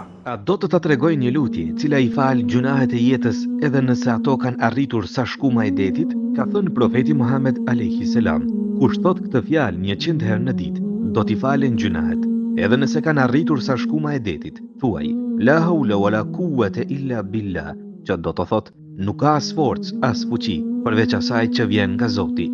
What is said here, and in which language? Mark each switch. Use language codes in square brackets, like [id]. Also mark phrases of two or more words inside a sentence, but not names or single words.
[sq] A do të ta tregoj një lutje, cila i fal gjunahet e jetës edhe nëse ato kanë arritur sa shkuma e detit? Ka thënë profeti Muhammed [ar] عليه السلام, [sq] kush thot këtë fjalë 100 herë në ditë, do t'i falen gjunahet, edhe nëse kanë arritur sa shkuma e detit. Thuaj, [ar] لا حول ولا قوة إلا بالله, [sq] që do të thot, nuk ka as forcë, as fuqi, përveç asaj që vjen nga Zoti.